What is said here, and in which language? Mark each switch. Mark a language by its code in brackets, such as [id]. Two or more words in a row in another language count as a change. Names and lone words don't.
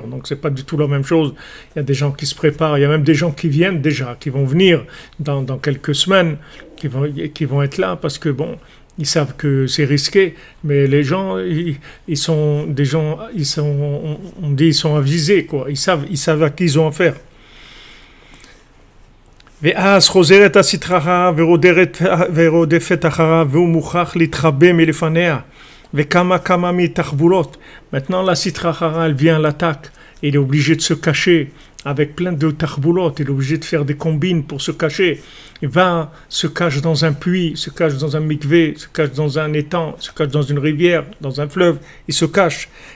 [fr] Donc, c'est pas du tout la même chose. Il y a des gens qui se préparent. Il y a même des gens qui viennent déjà, qui vont venir dans quelques semaines, qui vont être là, parce que, bon... Ils savent que c'est risqué, mais les gens, ils sont avisés, quoi. Ils savent à qui ils ont affaire. [he] ואז חוזרת הסטרה ורודפת אחריו והוא מוכרח להתחבא מלפניה וכמה מתחבולות. [fr] Maintenant la [arc] סטרא אחרא, [fr] elle vient à l'attaque. Il est obligé de se cacher avec plein de tarboulotes. Il est obligé de faire des combines pour se cacher. Il va, se cache dans un puits, se cache dans un mikvé, se cache dans un étang, se cache dans une rivière, dans un fleuve. Il se cache.